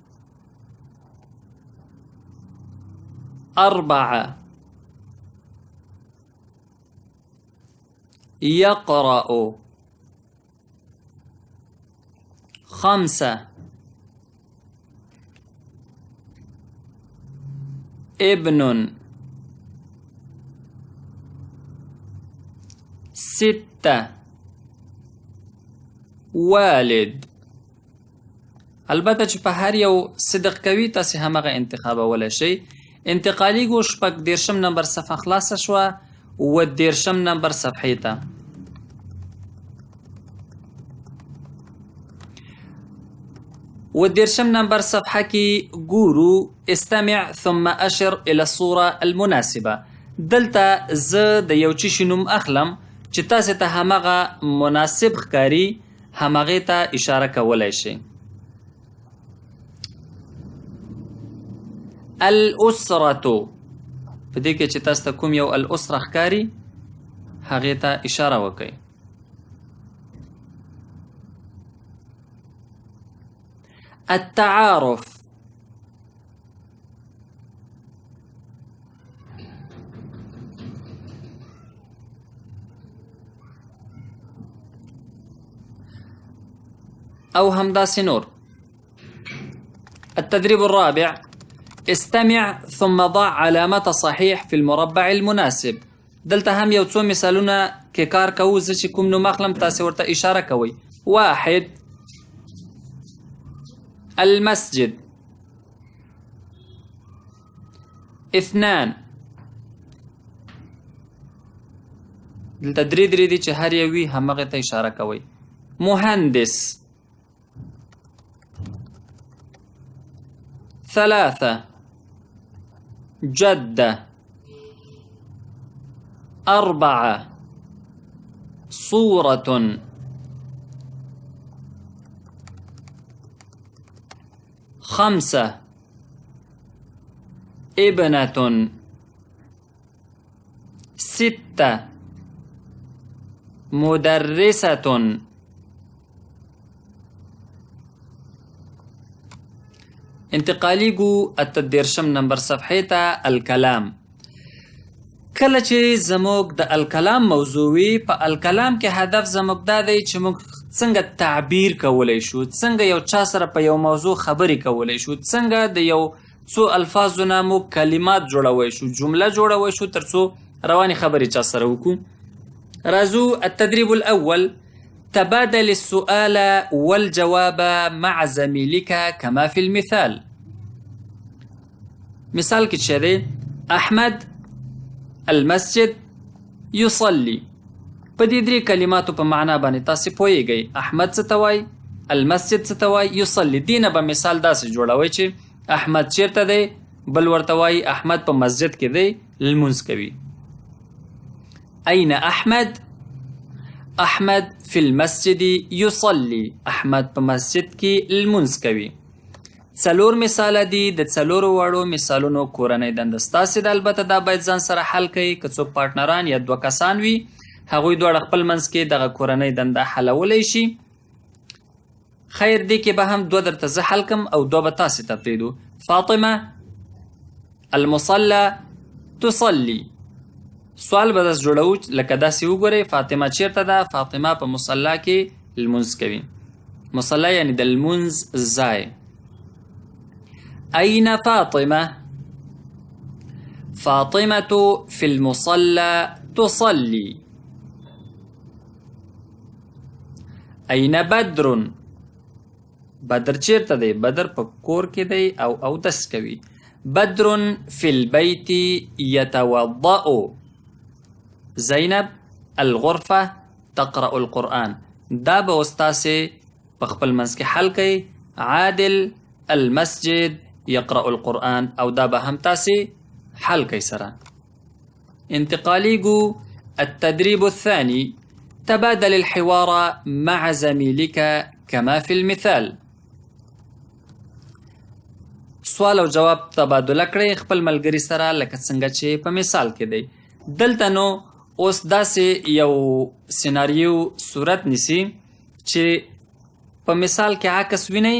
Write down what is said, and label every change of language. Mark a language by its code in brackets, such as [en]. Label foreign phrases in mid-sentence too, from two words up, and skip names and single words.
[ar] أربعة يقرأ. خمسة ابن. ستة والد. [ps] البته چې په هر یو صدق کوي تاسې همغه انتخابولی شئ. انتقالی گو 14 نمبر صفحه خلاصه شوه. 18 نمبر صفحې ته 18 نمبر صفحه کې ګورو [ar] استمع ثم اشر الى الصوره المناسبه. [ps] دلته زه د یو چی نوم اخلم چې تاسې ته همغه مناسب ښکاري همغې ته اشاره کولی شئ. الاسرة. په دې کې چې تاسو ته کوم یو الاسره ښکاري هغې ته اشاره وکئ. التعارف. او همداسې نور. [ar] التدريب الرابع استمع ثم ضع علامة صحيح في المربع المناسب. [ps] دلته هم یو څو مثالونه کې کار کوو. زه چې کوم نوم اخلم تاسې ورته اشاره کوئ. [ar] واحد المسجد. [ps] اثنان دلته درې دي چې هر یو وي همغې ته اشاره کوئ. مهندس. [ar] ثلاثة جدة 4 صورة 5 ابنة 6 مدرسة. [ps] انتقالي گو التدیرشم نمبر صفحې ته الکلام. کله چې زموږ د الکلام موضوع وي، په الکلام کې هدف زموږ دا دی چې موږ څنګه تعبیر کولی شو، څنګه یو چا سره په یو موضوع خبرې کولی شو، څنګه د یو څو الفاظو نه موږ کلمات جوړوی شو، جمله جوړوی شو، تر څو روانې خبرې چا سره وکړو. راځو [ar] التدريب الأول. تبادل السؤال والجواب مع زميلك كما في المثال. [ps] مثال کې څه دی؟ [ar] احمد المسجد يصلي. [ps] په دې درې کلماتو په معنا باندې تاسو پوهیږئ. احمد څه ته وایي، المسجد څه ته وایي، یصلي. دې نه به مثال داسې جوړوئ چې احمد چیرته دی، بل ورته وایي احمد په مسجد کې دی، لمونځ کوي. [ar] أين أحمد؟ أحمد في المسجد يصلي. [ps] أحمد په مسجد کې لمونځ کوي. څلور مثاله دي. د څلورو وړو مثالونو کورنۍ دنده ستاسې ده. البته دا باید ځان سره حل کوئ. که څوک پارټنران یا 2 کسان وي، هغوی دواړه خپل منځ کې دغه کورنۍ دنده حلولی شي. خیر دې کې به هم 2 درته زه حل کم او 2 به تاسې ته پرېږدو. [ar] فاطمه المصلى تصلي. [ps] سوال به داسې جوړو لکه داسې وګورئ، فاطمه چیرته ده؟ فاطمه په مصلا کې لمونځ کوي. مصلا یعنی د لمونځ ځای. [ar] أين فاطمة؟ فاطمة في المصلى تصلي. أين بدر؟ [ps] بدر چیرته دی؟ بدر په کور کې دی او اودس کوي. [ar] بدر في البيت يتوضأ. زینب الغرفة تقرأ القرآن. [ps] دا به اوس تاسې په خپل منځ کې حل کوئ. [ar] عادل المسجد يقرأ القرآن، [ps] او دا به هم تاسې حل کوئ سره. انتقالي گو [ar] التدريب الثاني. تبادل الحوار مع زميلك كما في المثال. [ps] سوال او جواب تبادله کړئ خپل ملګري سره لکه څنګه چې په مثال کې دی. دلته نو اوس داسې یو سیناریو صورت نیسي چې په مثال کې عکس وینئ.